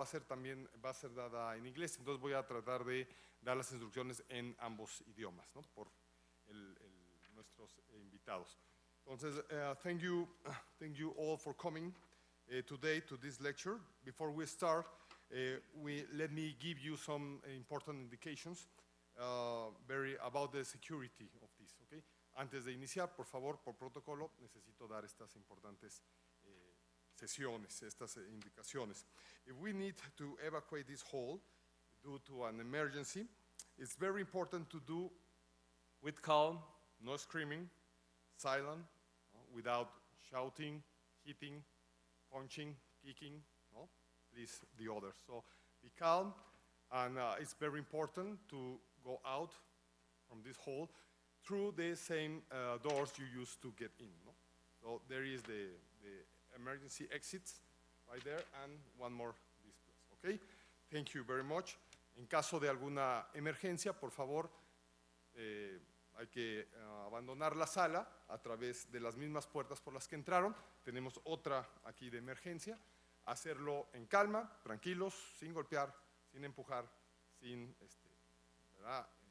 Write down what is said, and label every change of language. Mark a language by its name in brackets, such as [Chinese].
[Spanish] va a ser dada en inglés, entonces voy a tratar de dar las instrucciones en ambos idiomas, ¿no? Por nuestros invitados. [English] Entonces, thank you all for coming today to this lecture. Before we start, let me give you some important indications about the security of this, okay? [Spanish] Antes de iniciar, por favor, por protocolo, necesito dar estas importantes sesiones, estas indicaciones. [English] If we need to evacuate this hall due to an emergency, it's very important to do with calm, no screaming, silent, without shouting, hitting, punching, kicking, no? Please, the others. So be calm, and it's very important to go out from this hall through the same doors you used to get in, no? So there is the emergency exits right there, and one more this place, okay? Thank you very much. [Spanish] En caso de alguna emergencia, por favor, hay que abandonar la sala a través de las mismas puertas por las que entraron. Tenemos otra aquí de emergencia. Hacerlo en calma, tranquilos, sin golpear, sin empujar, sin ¿verdad?